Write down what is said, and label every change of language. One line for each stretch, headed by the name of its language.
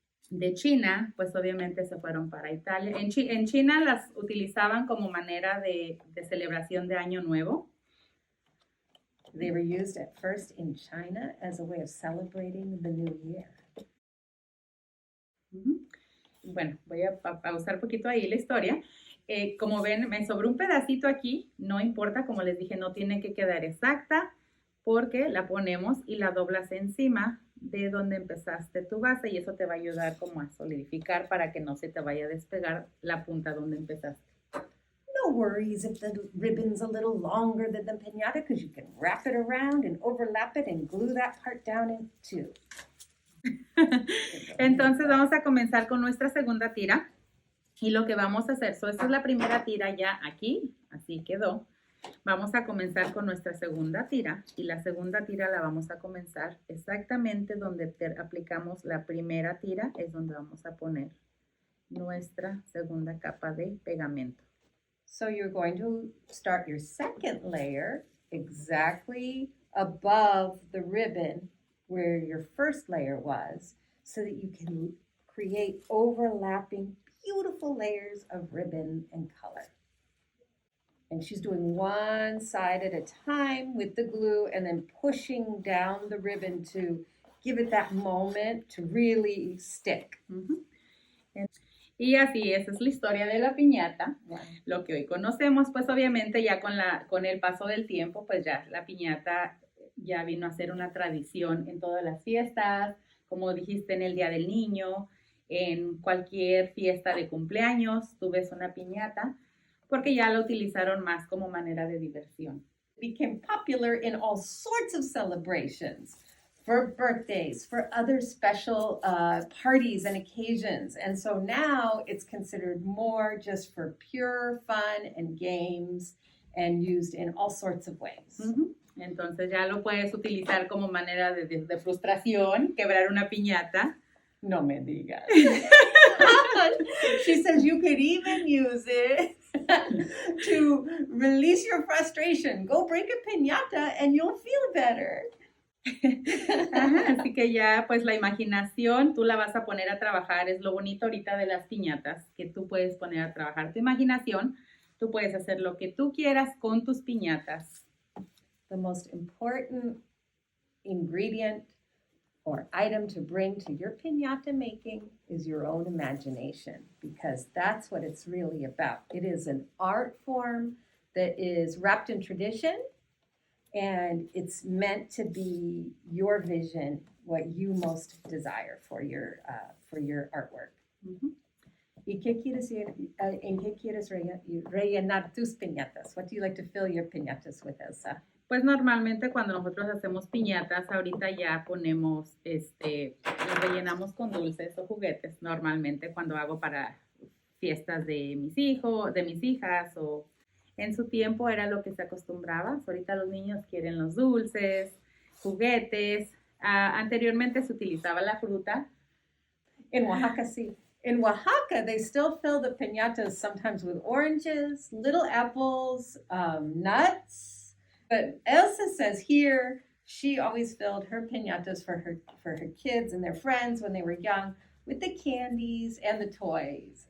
Spanish: De China, pues obviamente se fueron para Italia. En China las utilizaban como manera de celebración de Año Nuevo.
English: They were used at first in China as a way of celebrating the new year.
Spanish: Bueno, voy a pausar un poquito ahí la historia. Como ven, me sobró un pedacito aquí. No importa, como les dije, no tiene que quedar exacta porque la ponemos y la doblas encima de donde empezaste tu base y eso te va a ayudar como a solidificar para que no se te vaya a despegar la punta donde empezaste.
English: No worries if the ribbon's a little longer than the piñata because you can wrap it around and overlap it and glue that part down in too.
Spanish: Entonces vamos a comenzar con nuestra segunda tira y lo que vamos a hacer, esta es la primera tira ya aquí, así quedó. Vamos a comenzar con nuestra segunda tira y la segunda tira la vamos a comenzar exactamente donde aplicamos la primera tira, es donde vamos a poner nuestra segunda capa de pegamento.
English: So you're going to start your second layer exactly above the ribbon where your first layer was so that you can create overlapping beautiful layers of ribbon and color. And she's doing one side at a time with the glue and then pushing down the ribbon to give it that moment to really stick.
Spanish: Y así, esa es la historia de la piñata. Wow. Lo que hoy conocemos, pues obviamente ya con el paso del tiempo, pues ya la piñata ya vino a ser una tradición en todas las fiestas, como dijiste, en el Día del Niño, en cualquier fiesta de cumpleaños, tú ves una piñata, porque ya la utilizaron más como manera de diversión.
English: It became popular in all sorts of celebrations, for birthdays, for other special parties and occasions. And so now it's considered more just for pure fun and games and used in all sorts of ways. Ujú.
Spanish: Entonces ya lo puedes utilizar como manera de frustración, quebrar una piñata. No me digas.
English: She says you could even use it to release your frustration. Go break a piñata and you'll feel better.
Spanish: Ajá, así que ya pues la imaginación tú la vas a poner a trabajar. Es lo bonito ahorita de las piñatas, que tú puedes poner a trabajar tu imaginación. Tú puedes hacer lo que tú quieras con tus piñatas.
English: The most important ingredient or item to bring to your piñata making is your own imagination, because that's what it's really about. It is an art form that is wrapped in tradition, and it's meant to be your vision, what you most desire for your artwork. Ujú.
Spanish: ¿Y qué quieres, en qué quieres rellenar tus piñatas?
English: What do you like to fill your piñatas with, Elsa?
Spanish: Pues normalmente cuando nosotros hacemos piñatas, ahorita ya ponemos, las rellenamos con dulces o juguetes. Normalmente cuando hago para fiestas de mis hijos, de mis hijas, o en su tiempo era lo que se acostumbraba. Ahorita los niños quieren los dulces, juguetes. Anteriormente se utilizaba la fruta.
English: In Oaxaca, sí. In Oaxaca, they still fill the piñatas sometimes with oranges, little apples, nuts. But Elsa says here, she always filled her piñatas for her kids and their friends when they were young with the candies and the toys.